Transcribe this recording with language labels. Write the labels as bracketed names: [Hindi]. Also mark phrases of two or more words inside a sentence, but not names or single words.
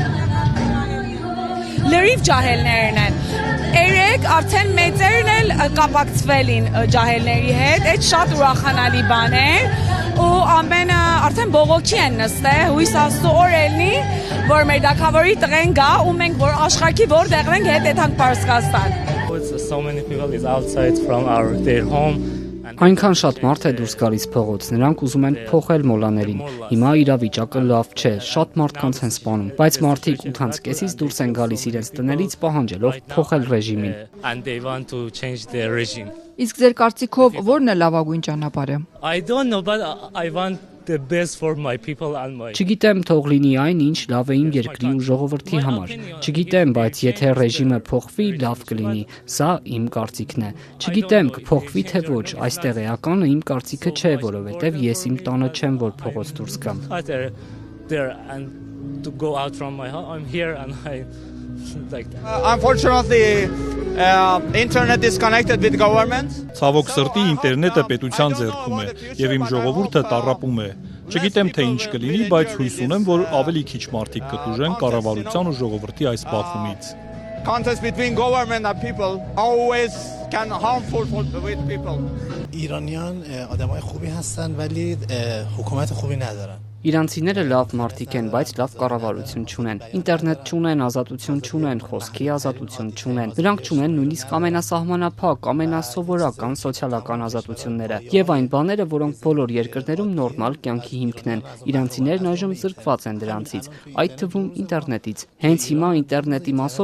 [Armenian] Լրիվ ջահելներն են։ Երեք արդեն մեծերն էլ կապակցվել են ջահելների հետ, այդ շատ ուրախանալի բան է, ու ամենը արդեն բողոքի են նստել, հույս աստծո օր ելնի, որ մեր թագավորի տղեն գա, ու մենք որ աշխարհի որտեղ ենք հետ եթանք Պարսկաստան։ [English] So many people is outside from their home. [Armenian] Այնքան շատ մարդ է դուրս գալիս փողոց, նրանք ուզում են փոխել մոլաներին։ Հիմա իրավիճակը լավ չէ, շատ մարդկանց են սպանում, բայց մարդիկ 8:30-ից դուրս են գալիս իրենց տներից պահանջելով փոխել ռեժիմին։ [English] And they want to change the regime. [Armenian] Իսկ ձեր կարծիքով ո՞րն է լավագույն ճանապարհը։ [English] I don't know, but I want the best for my people and my [Armenian] Չգիտեմ, թող լինի այն, ինչ լավ է իմ երկրի ու ժողովրդի համար։ Չգիտեմ, բայց եթե ռեժիմը փոխվի, լավ կլինի։ Սա իմ կարծիքն է։ Չգիտեմ, կփոխվի թե ոչ, այստեղ էականը իմ կարծիքը չէ, որովհետև ես իմ տանը չեմ, որ փողոց դուրս գամ։ [English] there and to go out from my house. I'm here and I like that. Unfortunately, internet is connected with government. [Armenian] Ցավոք սրտի ինտերնետը պետության ձեռքում է եւ իմ ժողովուրդը տառապում է։ Չգիտեմ թե ինչ կլինի, բայց հույս ունեմ, որ ավելի քիչ մարդիկ կտուժեն կառավարության ու ժողովրդի այս բախումից։ [English] Contest between government and people always can harmful with people. [Persian] ایرانیان آدمای خوبی هستن ولی حکومت خوبی ندارن. [Armenian] Իրանցիները լավ մարդիկ են, բայց լավ կառավարություն չունեն։ Ինտերնետ չունեն, ազատություն չունեն, խոսքի ազատություն չունեն։ Նրանք չունեն նույնիսկ ամենասահմանափակ, ամենասովորական սոցիալական ազատությունները եւ այն բաները, որոնք բոլոր երկրներում նորմալ կյանքի հիմքն են։ Իրանցիներն այժմ զրկված են դրանցից, այդ թվում ինտերնետից։ Հենց հիմա ինտերնետի մասով